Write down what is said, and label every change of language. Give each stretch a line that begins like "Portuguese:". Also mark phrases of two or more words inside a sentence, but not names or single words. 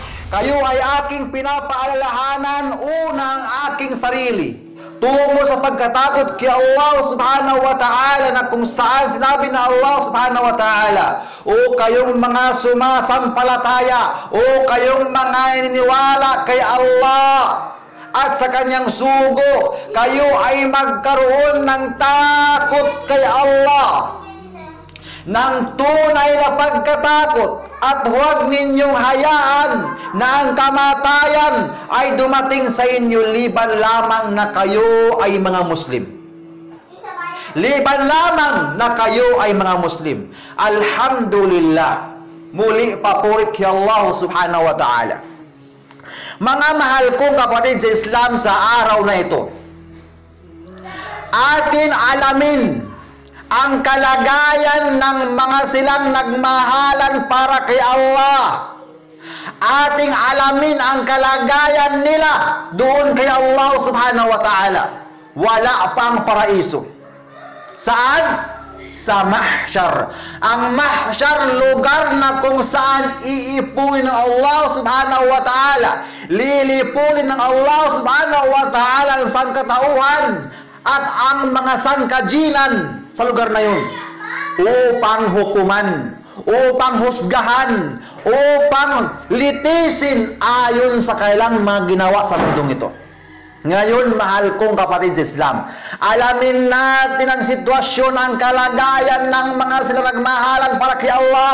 Filipino: Kayo ay aking pinapaalalahanan una ang aking sarili tungo sa pagkatakot kay
Arabic: الله سبحانه وتعالى,
Filipino: na kung saan sinabi na
Arabic: الله سبحانه وتعالى,
Filipino: o kayong mga sumasampalataya, o kayong mga niniwala kay Allah at sa kanyang sugo, kayo ay magkaroon ng takot kay Allah, ng tunay na pagkatakot, at huwag ninyong hayaan na ang kamatayan ay dumating sa inyo liban lamang na kayo ay mga Muslim. Liban lamang na kayo ay mga Muslim. Alhamdulillah. Muli papuri kay
Arabic: الله سبحانه وتعالى.
Filipino: Mga mahal kong kapatid sa Islam, sa araw na ito, atin alamin ang kalagayan ng mga silang nagmahalan para kay Allah. Ating alamin ang kalagayan nila doon kay
Arabic: الله سبحانه وتعالى.
Filipino: Wala pang paraiso. Saan? Sa mahsyar. Ang mahsyar, lugar na kung saan iipunin ng
Arabic: الله سبحانه وتعالى.
Filipino: Lilipunin ng
Arabic: الله سبحانه وتعالى
Filipino: ang sangkatauhan at ang mga sangkajinan sa lugar na yun, upang hukuman, upang husgahan, upang litisin ayon sa kailang mga ginawa sa mundong ito. Ngayon, mahal kong kapatid sa Islam, alamin natin ang sitwasyon, ang kalagayan ng mga sila nagmahalan para kay Allah.